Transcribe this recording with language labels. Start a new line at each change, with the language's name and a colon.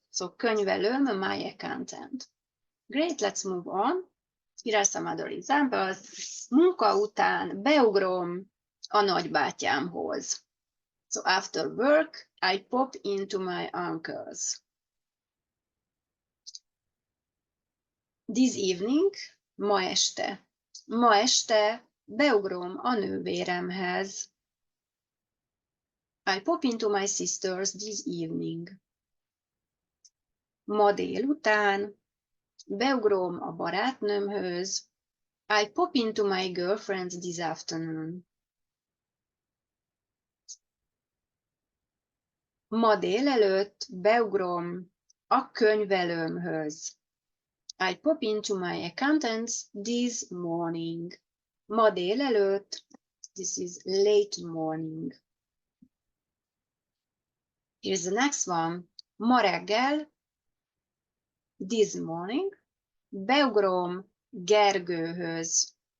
English: So könyvelőm, my accountant. Great, let's move on. Here are some other examples.
Hungarian: Munka után beugrom a nagybátyámhoz.
English: So after work, I pop into my uncle's. This evening,
Hungarian: ma este. Ma este beugrom a nővéremhez.
English: I pop into my sister's this evening.
Hungarian: Ma délután beugrom a barátnőmhöz.
English: I pop into my girlfriend's this afternoon.
Hungarian: Ma délelőtt beugrom a könyvelőmhöz.
English: I pop into my accountant's this morning.
Hungarian: Ma délelőtt,
English: this is late morning. Here's the next one.
Hungarian: Ma reggel,
English: this morning,
Hungarian: beugrom Gergőhöz.